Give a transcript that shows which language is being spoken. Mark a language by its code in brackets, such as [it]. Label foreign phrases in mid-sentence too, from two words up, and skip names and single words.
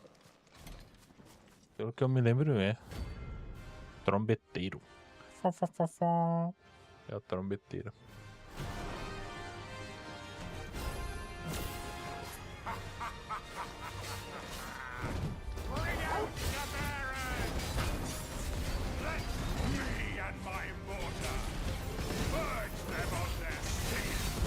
[pt] Pelo que eu me lembro é. Trombeteiro. Fó, fó, fó, fó. É o trombeteiro. [en] Bring out the barons! Let me and my mortar purge them of their sin!